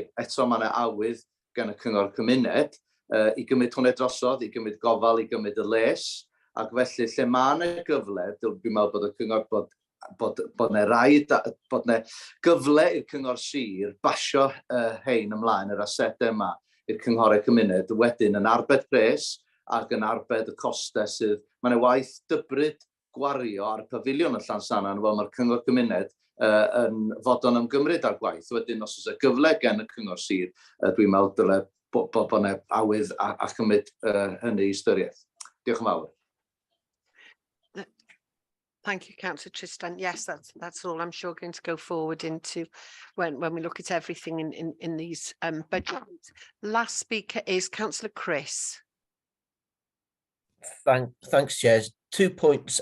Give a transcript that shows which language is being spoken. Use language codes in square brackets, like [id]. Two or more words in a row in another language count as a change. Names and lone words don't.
[cy] Eto mae yna awydd gan y Cyngor Cymuned i gymryd hwnna drosodd, i gymryd gofal, i gymryd y les, ac felly lle mae yna gyfle, dwi'n meddwl bod y Cyngor bod yna gyfle i'r Cyngor Sir basio hein ymlaen yr asedau yma i'r cynghorau cymuned, wedyn yn arbed pres ac yn arbed y costau sydd. Mae yna waith dybryd gwario ar y pafiliwn yn Llansannan, fel mae'r Cyngor Cymuned yn fodlon ymgymryd ar gwaith. Wedyn, os oes y gyfle gen y Cyngor Sir, dwi'n meddwl dyle bod yna awydd a chymryd hynny i ystyriaeth. Diolch yn fawr. [en] Thank you, Councillor Tristan. Yes, that's all I'm sure going to go forward into when we look at everything in these budgets. Last speaker is Councillor Chris. Thanks, Chair. 2 points.